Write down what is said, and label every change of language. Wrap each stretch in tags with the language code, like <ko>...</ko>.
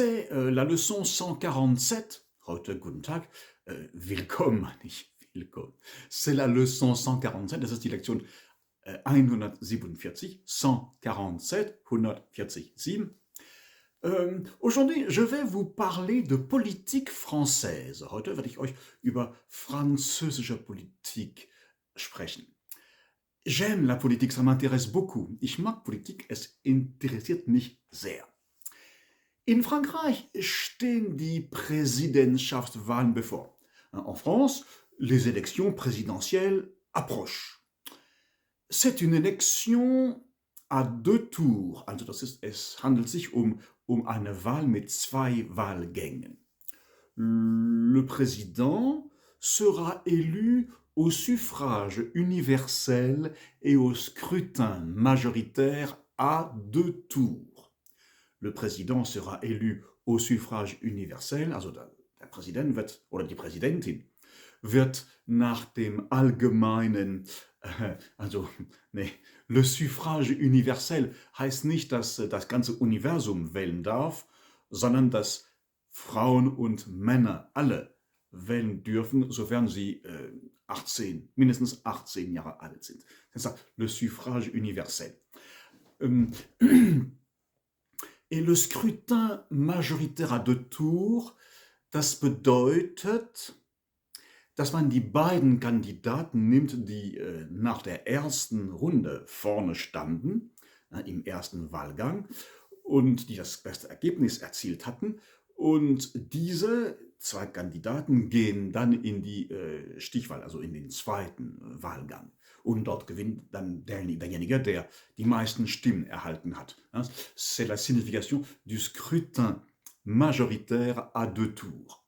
<fr>la leçon 147,</fr> <de>heute guten Tag, willkommen, nicht willkommen.</de> <fr>C'est la leçon 147,</fr> <de>das ist die Lektion 147, 147,</de> <fr>147. Aujourd'hui, je vais vous parler de Politik française.</fr> <de>Heute werde ich euch über französische Politik sprechen.</de> <fr>J'aime la politique, ça m'intéresse beaucoup.</fr> <de>Ich mag Politik, es interessiert mich sehr. In Frankreich stehen die Präsidentschaftswahlen bevor.</de> <fr>En France, les élections présidentielles approchent. C'est une élection à deux tours.</fr> <de>Also es handelt sich um eine Wahl mit zwei Wahlgängen.</de> <fr>Le président sera élu au suffrage universel et au scrutin majoritaire à deux tours. Le Präsident sera élu au suffrage universel,</fr> <de>also der Präsident wird, oder die Präsidentin wird nach dem allgemeinen,</de> <fr>le suffrage universel</fr> <de>heißt nicht, dass das ganze Universum wählen darf, sondern dass Frauen und Männer alle wählen dürfen, sofern sie mindestens 18 Jahre alt sind. Das heißt,</de> <fr>le suffrage universel. Et le scrutin majoritaire à deux tours,</fr> <de>das bedeutet, dass man die beiden Kandidaten nimmt, die nach der ersten Runde vorne standen, im ersten Wahlgang, und die das beste Ergebnis erzielt hatten. Und diese zwei Kandidaten gehen dann in die Stichwahl, also in den zweiten Wahlgang. Und dort gewinnt dann derjenige, der die meisten Stimmen erhalten hat.</de> <fr>C'est la signification du scrutin majoritaire à deux tours.</fr>